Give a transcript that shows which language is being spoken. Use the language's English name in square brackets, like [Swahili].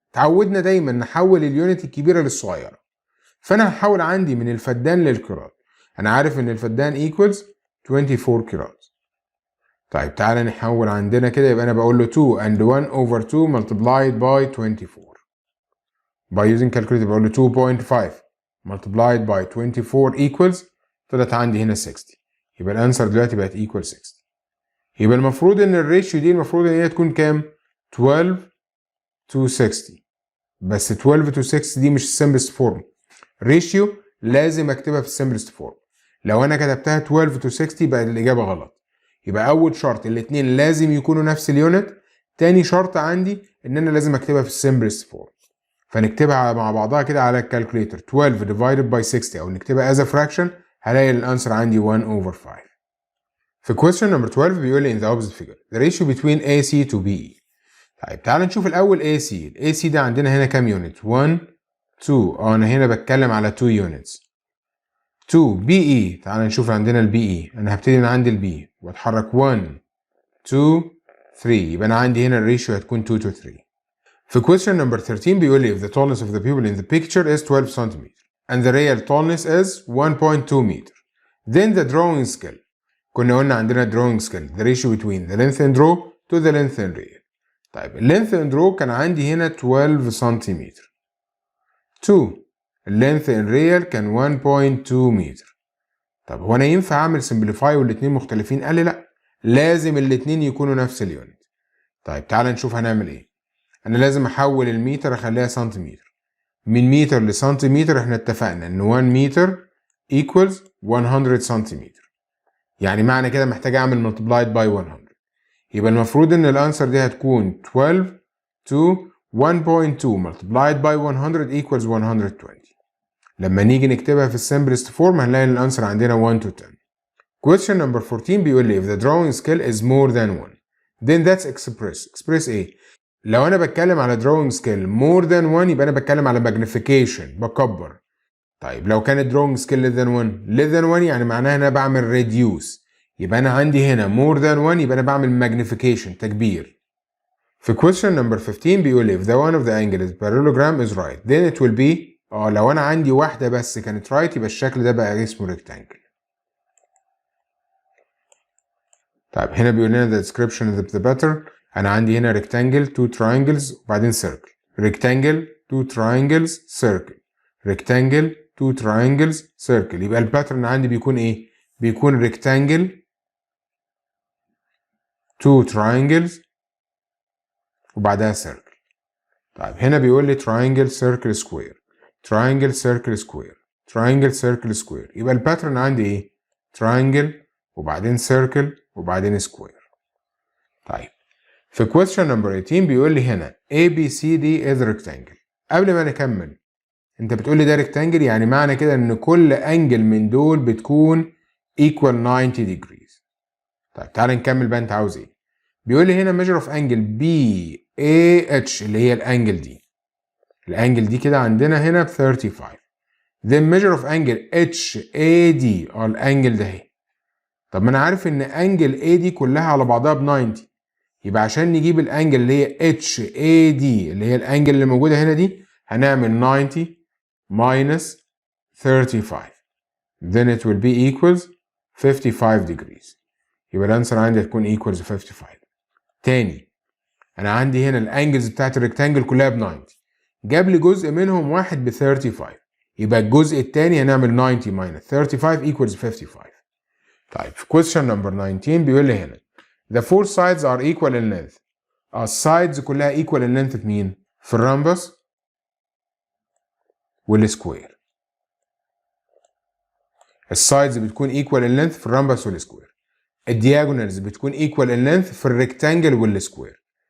[Arabic] تعودنا دايما نحول اليونت الكبيره للصغيره، فانا هحول عندي من الفدان للكرات. انا عارف ان الفدان equals 24 كرات. طيب تعالى نحول عندنا كده، يبقى انا بقول له [English] 2 and 1 over 2 multiplied by 24. by using calculator [Arabic] بقول له [English] 2.5 multiplied by 24 equals، [Arabic] طلعت عندي هنا [English] 60. [Arabic] يبقى الانسر دلوقتي بقت equal 60. يبقى المفروض ان الريشيو دي المفروض ان هي تكون كام؟ 12 to 60. بس 12 to 6 دي مش السمبلست فورم. ريشيو لازم اكتبها في السمبلست فورم. لو انا كتبتها 12 to 60 بقت الاجابه غلط. يبقى اول شرط الاثنين لازم يكونوا نفس اليونت. تاني شرط عندي ان انا لازم اكتبها في السمبلست فورم. فنكتبها مع بعضها كده على الكالكوليتر [English] 12 divided by 60 [Arabic] او نكتبها [English] as a fraction، [Arabic] هلاقي الانسر عندي 1 over 5. في [English] question number 12 [Arabic] بيقول لي [English] in the opposite figure the ratio between AC to BE. [Arabic] طيب تعال نشوف الاول AC. AC ده عندنا هنا كام يونت؟ 1 2. انا هنا بتكلم على 2 units. [English] 2 BE. [Arabic] تعال نشوف عندنا الBE. انا هبتدي من عند الB واتحرك 1 2 3، يبقى انا عندي هنا الريشيو هتكون 2 to 3. في [English] question number 13 [Arabic] بيقول لي [English] if the tallness of the people in the picture is 12 cm and the real tallness is 1.2 meter then the drawing scale. [Arabic] كنا قلنا عندنا [English] drawing scale the ratio between the length in draw to the length in real. [Arabic] طيب [English] length in draw [Arabic] كان عندي هنا [English] 12 [Arabic] سنتيمتر [English] to length in real [Arabic] كان [English] 1.2 [Arabic] متر. طب هو انا ينفع اعمل simplify والاتنين مختلفين؟ قال لي لا، لازم الاتنين يكونوا نفس اليونت. طيب تعال نشوف هنعمل ايه. انا لازم احول المتر اخليها سنتيمتر. من متر لسنتيمتر احنا اتفقنا ان 1 متر equals 100 سنتيمتر، يعني معنى كده محتاج اعمل multiplied by 100. يبقى المفروض ان الانسر دي هتكون 12 to 1.2 multiplied by 100 equals 120. لما نيجي نكتبها في السمبلست فورم هنلاقي الانسر عندنا 1 to 10. [English] question number 14 [Arabic] بيقول لي [English] if the drawing scale is more than 1 then that's express ايه؟ [Arabic] لو انا بتكلم على [English] drawing scale more than 1 [Arabic] يبقى انا بتكلم على [English] magnification، [Arabic] بكبر. طيب لو كانت [English] drawing scale less than 1 less than 1 [Arabic] يعني معناها ان انا بعمل reduce، يبقى انا عندي هنا more than 1 يبقى انا بعمل magnification، تكبير. في [English] question number 15 [Arabic] بيقول لي [English] if the one of the angle is parallelogram is right then it will be [Arabic] لو انا عندي واحده بس كانت right يبقى الشكل ده بقى اسمه rectangle. طيب هنا بيقول لنا [English] the description of the pattern. [Arabic] انا عندي هنا [English] rectangle 2 triangles وبعدين circle، rectangle 2 triangles circle، rectangle 2 triangles circle. [Arabic] يبقى الباترن عندي بيكون ايه؟ بيكون rectangle 2 triangles وبعدها circle. طيب هنا بيقول لي [English] triangle circle square، triangle circle square، triangle circle square. [Arabic] يبقى الباترن عندي ايه؟ triangle وبعدين circle وبعدين square. طيب في [English] question number 18 [Arabic] بيقول لي هنا [English] ABCD is rectangle. [Arabic] قبل ما نكمل انت بتقول لي ده rectangle، يعني معنى كده ان كل انجل من دول بتكون [English] equal 90 degrees. [Arabic] طيب تعال نكمل بقى، انت عاوز ايه؟ بيقول لي هنا [English] measure of angle BAH [Arabic] اللي هي الانجل دي. الانجل دي كده عندنا هنا ب 35. [English] then measure of angle HAD [Arabic] الانجل ده اهي. طب ما انا عارف ان انجل AD كلها على بعضها ب 90، يبقى عشان نجيب الانجل اللي هي HAD اللي هي الانجل اللي موجوده هنا دي هنعمل [English] 90 minus 35 then it will be equals 55 degrees. [Arabic] يبقى الانسر عندي هتكون equals 55. تاني انا عندي هنا الانجلز بتاعت الريكتانجل كلها ب 90، جاب لي جزء منهم واحد ب 35، يبقى الجزء التاني هنعمل [English] 90 minus 35 equals 55. [Arabic] طيب في [English] question number 19 [Arabic] بيقول لي هنا [English] the four sides are equal in length. [Arabic] السايدز كلها [English] equal in length [Arabic] في مين؟ في الرامبس والسكوير. السايدز بتكون ايكوال ان لينث في الرامبس والسكوير. الدياجونالز بتكون ايكوال ان لينث في الريكتانجل والسكوير.